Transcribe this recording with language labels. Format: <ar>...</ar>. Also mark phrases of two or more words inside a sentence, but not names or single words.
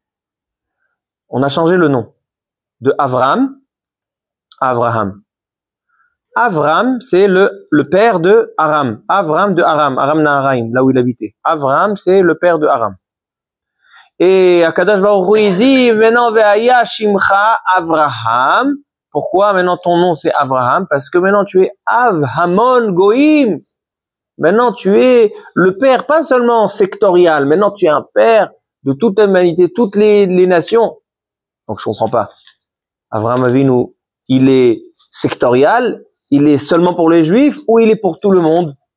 <fr>On a changé le nom de Abraham à Abraham. Avram, c'est le père de Aram. Avram de Aram, Aram Naharaim, là où il habitait. Avram, c'est le père de Aram. Et</fr> <he>הקדוש ברוך הוא,</he> <fr>il dit, maintenant,</fr> <he>והיה שמך אברהם.</he> <fr>Pourquoi maintenant ton nom c'est Abraham? Parce que maintenant tu es</fr> <he>אב המון גוים.</he> <fr>Maintenant tu es le père, pas seulement sectorial, maintenant tu es un père de toute l'humanité, toutes les nations. Donc je comprends pas. Abraham Avinu, il est sectorial, il est seulement pour les Juifs ou il est pour tout le monde?</fr>